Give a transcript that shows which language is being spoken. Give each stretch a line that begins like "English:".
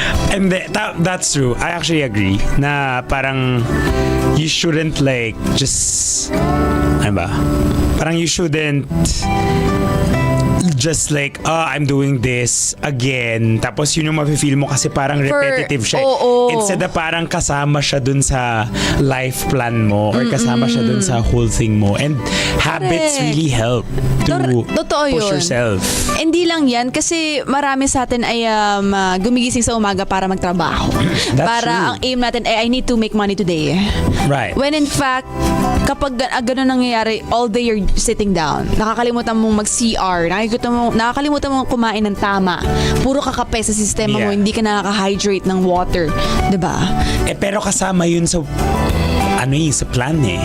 English: And that's true. I actually agree
Filipino: na parang
English: you shouldn't like just
Filipino: ano ba?
English: Parang you shouldn't just like, I'm doing this again.
Filipino: Tapos yun yung mafe-feel mo kasi parang repetitive siya. Instead na parang kasama siya dun sa life plan mo or kasama siya dun sa whole thing mo.
English: And habits really help to push yourself.
Filipino: Hindi lang yan kasi marami sa atin ay gumigising sa umaga para magtrabaho. Para ang
English: aim
Filipino: natin ay
English: I need to make money today. Right. When in fact,
Filipino: kapag ganun nangyayari,
English: all day you're sitting down.
Filipino: Nakakalimutan mong mag-CR. Nakakalimutan mong kumain ng tama. Puro kakape sa sistema mo. Hindi ka nakaka-hydrate ng water. Diba? Pero kasama yun sa sa plan